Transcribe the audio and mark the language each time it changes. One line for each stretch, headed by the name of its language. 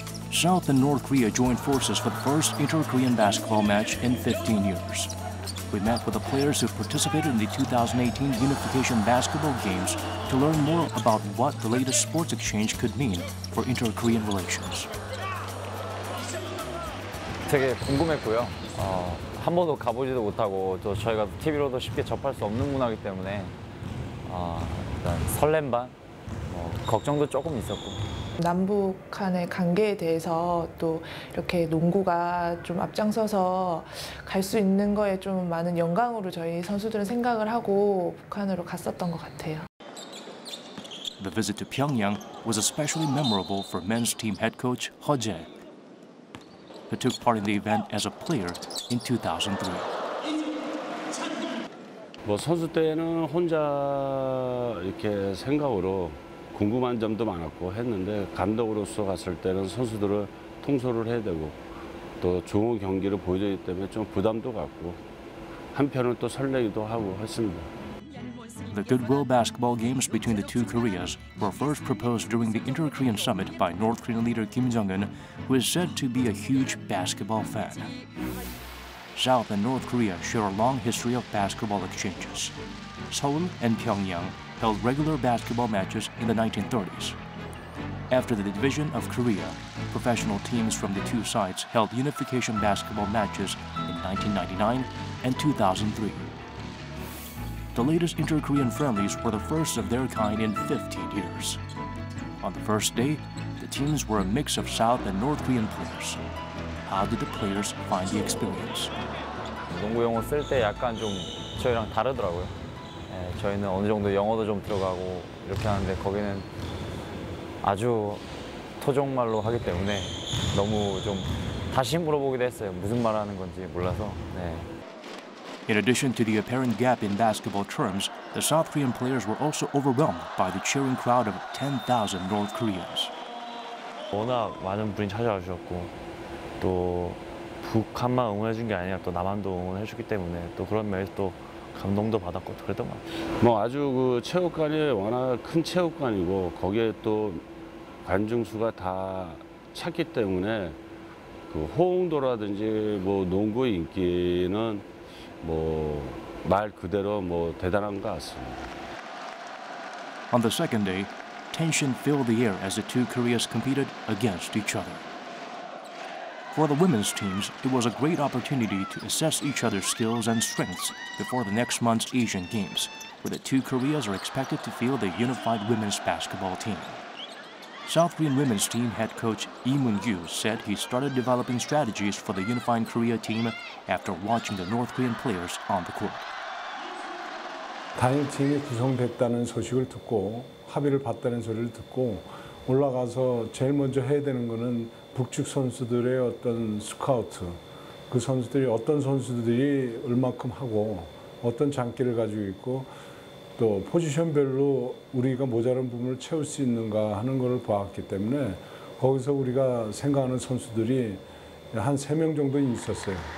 English: South and North Korea joined forces for the first inter-Korean basketball match in 15 years. We met with the players who participated in the 2018 Unification Basketball Games to learn more about what the latest sports exchange could mean for inter-Korean relations.
Korean: 되게 궁금했고요. 한 번도 가보지도 못하고 또 저희가 TV로도 쉽게 접할 수 없는 문화이기 때문에 일단 설렘 반, 걱정도 조금 있었고. 남북 간의 관계에 대해서 또 이렇게 농구가 좀 앞장서서 갈 수 있는 거에 좀 많은 영광으로 저희 선수들은 생각을 하고 북한으로 갔었던 것 같아요.
English: The visit to Pyongyang was especially memorable for men's team head coach Ho Jae, who took part in the event as a player in 2003.
Korean: 뭐 선수 때는 혼자 이렇게 생각으로 궁금한 점도 많았고 했는데 감독으로서 갔을 때는 선수들을 통솔을 해야 되고 또 좋은 경기를 보여주기 때문에 좀 부담도 갖고 한편은 또 설레기도 하고 했습니다.
English: The Goodwill basketball games between the two Koreas were first proposed during the Inter-Korean Summit by North Korean leader Kim Jong-un, who is said to be a huge basketball fan. South and North Korea share a long history of basketball exchanges. Seoul and Pyongyang held regular basketball matches in the 1930s. After the division of Korea, professional teams from the two sides held unification basketball matches in 1999 and 2003. The latest inter-Korean friendlies were the first of their kind in 15 years. On the first day, the teams were a mix of South and North Korean players. How did the players find the experience?
Korean: 농구 용어 쓸 때 약간 좀 저희랑 다르더라고요. 저희는 어느 정도 영어도 좀 들어가고 이렇게 하는데 거기는 아주 토종말로 하기 때문에 너무 좀 다시 물어보기도 했어요. 무슨 말 하는 건지 몰라서.
English: In addition to the apparent gap in basketball terms, the South Korean players were also overwhelmed by the cheering crowd of 10,000 North Koreans.
Korean: 워낙 많은 분이 찾아와 주셨고 또 북한만 응원해 준 게 아니라 또 남한도 응원해 주기 때문에 또 그런 면에서 또 감동도 받았고 그랬던 것 같아요. 뭐 아주 그 체육관이 워낙 큰 체육관이고 거기에 또 관중 수가 다 찼기 때문에 그 호응도라든지 뭐 농구의 인기는 뭐 말 그대로 뭐 대단한 것 같습니다.
English: On the second day, tension filled the air as the two Koreas competed against each other. For the women's teams, it was a great opportunity to assess each other's skills and strengths before the next month's Asian Games, where the two Koreas are expected to field a unified women's basketball team. South Korean women's team head coach Lee Moon-gyu said he started developing strategies for the unified Korea team after watching the North Korean players on the court.
Korean: 단일팀이 구성됐다는 소식을 듣고 합의를 봤다는 소리를 듣고 올라가서 제일 먼저 해야 되는 거는 북측 선수들의 어떤 스카우트, 그 선수들이 어떤 선수들이 얼마큼 하고 어떤 장기를 가지고 있고 또 포지션별로 우리가 모자란 부분을 채울 수 있는가 하는 것을 보았기 때문에 거기서 우리가 생각하는 선수들이 한 3명 정도 있었어요.